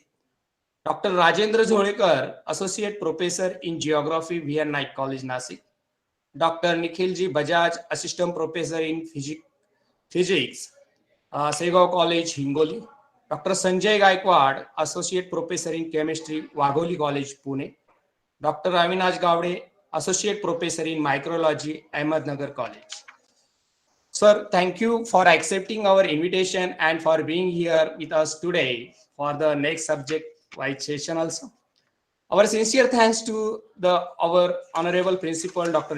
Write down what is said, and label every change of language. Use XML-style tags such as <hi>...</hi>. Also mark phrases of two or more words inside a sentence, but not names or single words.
<en>Dr. Rajendra Jholekar, Associate Professor in Geography, VN Naik College, Nasik. Dr. Nikhilji Bajaj, Assistant Professor in Physics, Segaon College, Hingoli. Dr. Sanjay Gaikwad, Associate Professor in Chemistry, Wagholi College, Pune. Dr. Avinash Gavde, Associate Professor in Microbiology, Ahmednagar College. Sir, thank you for accepting our invitation and for being here with us today for the next subject-wise session also. Our sincere thanks to our Honorable Principal, Dr.</en>